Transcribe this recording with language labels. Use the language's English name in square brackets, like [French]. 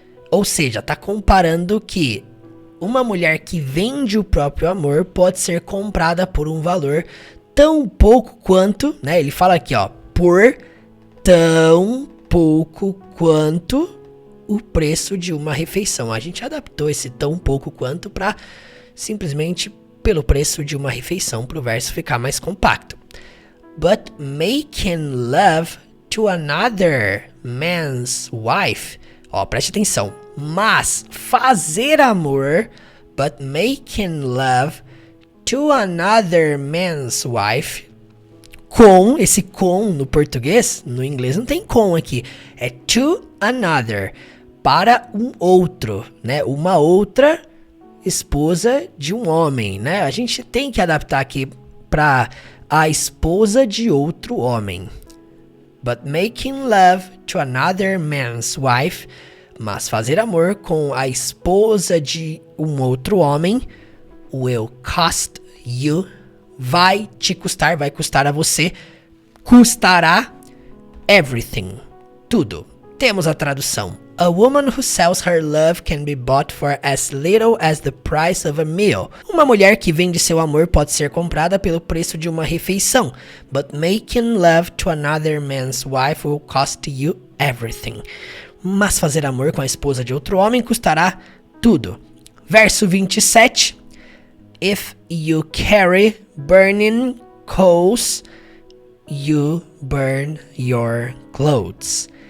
[Portuguese] Ou seja, tá comparando que uma mulher que vende o próprio amor pode ser comprada por um valor tão pouco quanto, né? Ele fala aqui, ó, por tão pouco quanto o preço de uma refeição. A gente adaptou esse tão pouco quanto para simplesmente pelo preço de uma refeição para o verso ficar mais compacto. [English] But making love to another man's wife. [Portuguese] Ó, preste atenção. Mas fazer amor, [English] but making love to another man's wife. [Portuguese] Com, esse com no português, no inglês não tem com aqui. É [English] to another, [Portuguese] para um outro, né? Uma outra esposa de um homem, né? A gente tem que adaptar aqui para a esposa de outro homem. [English] But making love to another man's wife. [Portuguese] Mas fazer amor com a esposa de um outro homem [English] will cost you. [Portuguese] Vai te custar, vai custar a você. Custará everything. Tudo. Temos a tradução. [English] A woman who sells her love can be bought for as little as the price of a meal. [Portuguese] Uma mulher que vende seu amor pode ser comprada pelo preço de uma refeição. [English] But making love to another man's wife will cost you everything. [Portuguese] Mas fazer amor com a esposa de outro homem custará tudo. Verso 27. [English] If you carry burning coals, you burn your clothes.